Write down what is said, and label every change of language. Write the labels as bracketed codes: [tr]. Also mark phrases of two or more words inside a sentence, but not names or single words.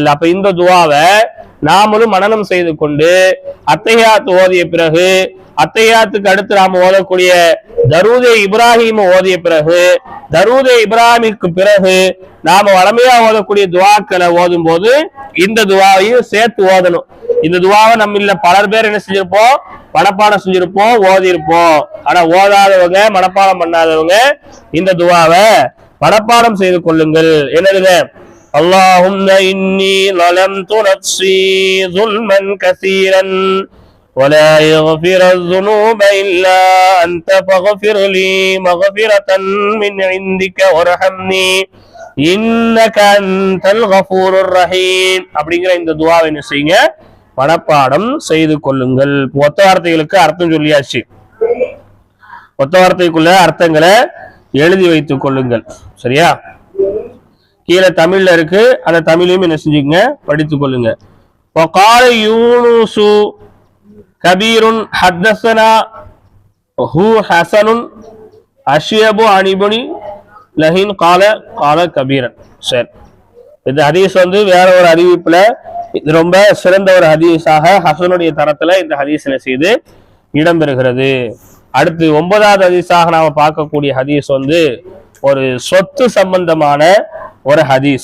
[ta] அப்ப இந்த துஆவை நாமளும் மனனம் செய்து கொண்டு அத்தஹியாத் ஓதிய பிறகு, அத்தஹியாத்துக்கு அடுத்து நாம் ஓதக்கூடிய தரூதே இப்ராஹிம் ஓதிய பிறகு, தரூதே இப்ராஹிமுக்கு பிறகு நாம வளமையா ஓதக்கூடிய துஆக்களை ஓதும் போது இந்த துஆவையும் சேர்த்து ஓதணும். இந்த துஆவை நம்ம பலர் பேர் என்ன செஞ்சிருப்போம்? மனப்பாடம் செஞ்சிருப்போம், ஓதி இருப்போம். ஆனா ஓதாதவங்க, மனப்பாடம் பண்ணாதவங்க இந்த துஆவை மனப்பாடம் செய்து கொள்ளுங்கள். [ar] என்னதுங்க? اللهم إني ظلمت نفسي ظلما كثيرا ولا يغفر الذنوب إلا أنت فاغفر لي مغفرة من عندك وارحمني إنك أنت الغفور الرحيم. [ta] அப்படிங்கிற இந்த துஆவை என்ன செய்யுங்க? மனப்பாடம் செய்து கொள்ளுங்கள். ஒத்த வார்த்தைகளுக்கு அர்த்தம் சொல்லியாச்சு, ஒத்த வார்த்தைக்குள்ள அர்த்தங்களை எழுதி வைத்துக் கொள்ளுங்கள். சரியா? கீழே தமிழ்ல இருக்கு, அந்த தமிழையும் என்ன செஞ்சுங்க? படித்துக் கொள்ளுங்க. [ar] وقال يونس كبير حدثنا هو حسن أشيب عن ابن لهين قال كبيرا. [ta] சரி, இந்த ஹதீஸ் வேற ஒரு அறிவிப்புல ரொம்ப சிறந்த ஒரு ஹதீஸாக ஹசனுடைய தரத்துல இந்த ஹதீஸ் செய்து இடம்பெறுகிறது. அடுத்து 9வது ஹதீஸாக நாம பார்க்கக்கூடிய ஹதீஸ் ஒரு சொத்து சம்பந்தமான ஒரு ஹதீஸ்.